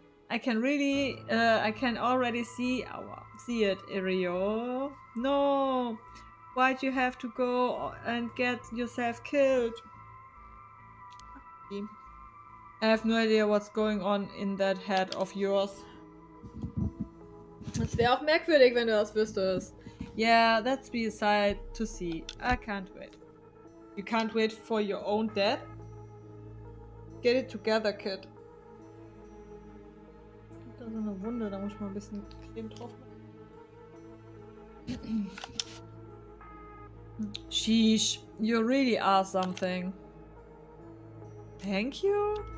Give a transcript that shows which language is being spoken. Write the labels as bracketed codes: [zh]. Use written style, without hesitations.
[en] I can already see it, Irio. No! Why'd you have to go and get yourself killed? I have no idea what's going on in that head of yours. [de] Das wäre auch merkwürdig, wenn du das wüsstest. [en] Yeah, that's beside to see. I can't wait. You can't wait for your own death? Get it together, kid. [de] Da so eine Wunde, da muss ich mal ein bisschen Creme drauf machen. [en] Sheesh, you really are something. Thank you?